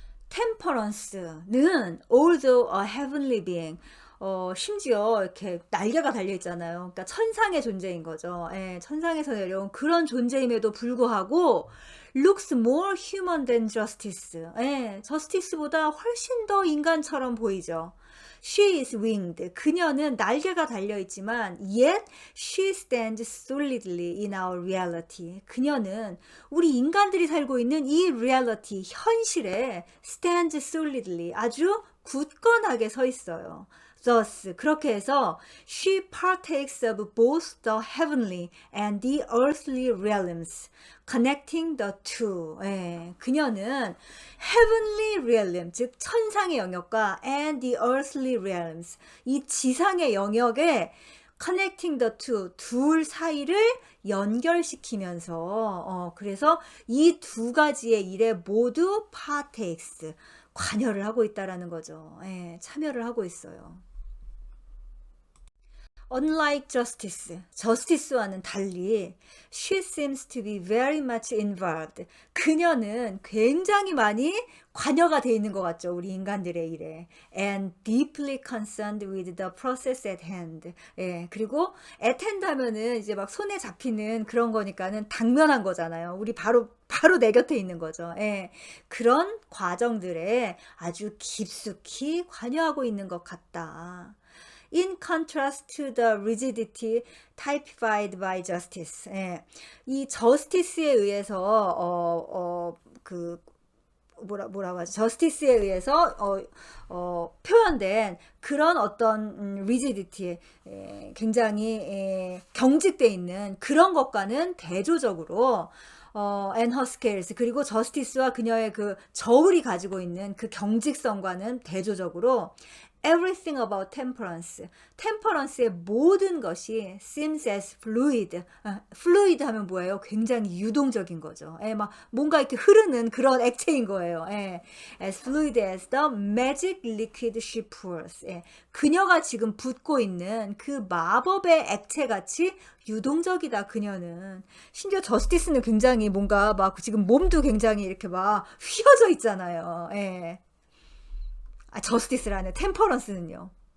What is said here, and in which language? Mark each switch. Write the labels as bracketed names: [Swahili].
[Korean] 템퍼런스는 [English] although a heavenly being, [Korean] 심지어 이렇게 날개가 달려 있잖아요. 그러니까 천상의 존재인 거죠. 천상에서 내려온 그런 존재임에도 불구하고 [English] looks more human than justice. [Korean] 저스티스보다 훨씬 더 인간처럼 보이죠. [English] She is winged. [Korean] 그녀는 날개가 달려 있지만 [English] yet she stands solidly in our reality. [Korean] 그녀는 우리 인간들이 살고 있는 이 reality, 현실에 [English] stands solidly, [Korean] 아주 굳건하게 서 있어요. [English] Thus, [Korean] 그렇게 해서 [English] she partakes of both the heavenly and the earthly realms, connecting the two. [Korean] 그녀는 heavenly realm, 즉 천상의 영역과 [English] and the earthly realms, [Korean] 이 지상의 영역에 [English] connecting the two, [Korean] 둘 사이를 연결시키면서 그래서 이 두 가지의 일에 모두 partakes, 관여를 하고 있다라는 거죠. 참여를 하고 있어요. [English] Unlike justice, [Korean] justice와는 달리, [English] she seems to be very much involved. [Korean] 그녀는 굉장히 많이 관여가 돼 있는 것 같죠. 우리 인간들의 일에. [English] And deeply concerned with the process at hand. [Korean] 예, 그리고 at hand 하면은 이제 막 손에 잡히는 그런 거니까는 당면한 거잖아요. 우리 바로 내 곁에 있는 거죠. 예, 그런 과정들에 아주 깊숙이 관여하고 있는 것 같다. [English] In contrast to the rigidity typified by justice. [Korean] 예, 이 justice에 의해서 뭐라고 하죠? 저스티스에 의해서 표현된 그런 어떤 rigidity, 굉장히 경직돼 있는 그런 것과는 대조적으로 [English] and her scales, [Korean] 그리고 저스티스와 그녀의 그 저울이 가지고 있는 그 경직성과는 대조적으로 [English] everything about temperance, [Korean] 템퍼런스의 모든 것이 [English] seems as fluid. [Korean] fluid 하면 뭐예요? 굉장히 유동적인 거죠. 막 뭔가 이렇게 흐르는 그런 액체인 거예요. [English] as fluid as the magic liquid she pours. [Korean] 그녀가 지금 붓고 있는 그 마법의 액체같이 유동적이다, 그녀는. 심지어 저스티스는 굉장히 뭔가 막 지금 몸도 굉장히 이렇게 막 휘어져 있잖아요. 저스티스라는 템퍼런스는요.